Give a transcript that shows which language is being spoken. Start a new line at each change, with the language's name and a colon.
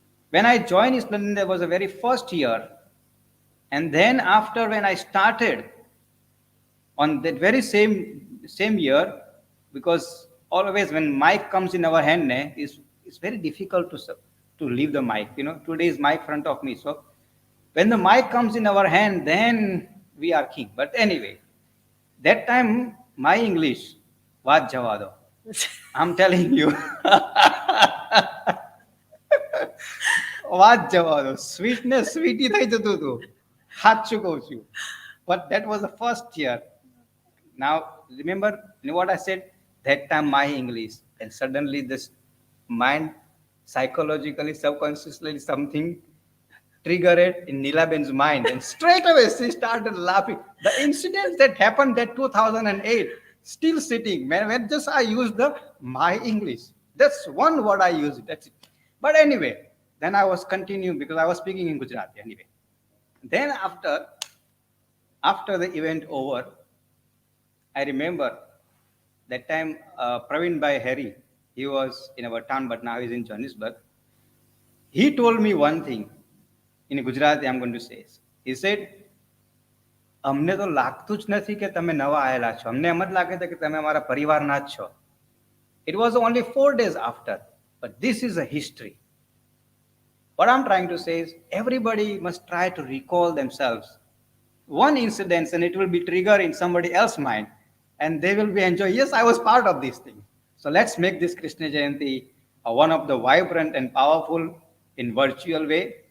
English: When I joined East London, there was a very first year, and then after when I started on that very same year, because always when mic comes in our hand, it's very difficult to leave the mic. Today is mic front of me, so when the mic comes in our hand, then we are king. But anyway, that time my English was Javado. I'm telling you.
Gujarati: વાત જવા દો sweetness sweetie થઈ જતું હતું સાચું કહું છું
English: but that was the first year. Now remember, what I said that time my English, and suddenly this mind psychologically subconsciously something triggered in Nilaben's mind, and straight away she started laughing. The incidents that happened that 2008 still sitting. When just I used the my English. That's one word I used. That's it. But anyway, then I was continuing because I was speaking in Gujarati anyway. Then after the event over, I remember that time Praveen Bhai Harry, he was in our town, but now he's in Johannesburg. He told me one thing in Gujarati, I'm going to say. He said,
Gujarati: અમને તો લાગતું જ નથી કે તમે નવા આયેલા છો. અમને એમ જ લાગે છે કે તમે અમારા પરિવારના જ છો.
English: It was only 4 days after, but this is a history. What I'm trying to say is everybody must try to recall themselves one incident, and it will be trigger in somebody else's mind, and they will be enjoying. Yes, I was part of this thing. So let's make this Krishna Jayanti one of the vibrant and powerful in virtual way.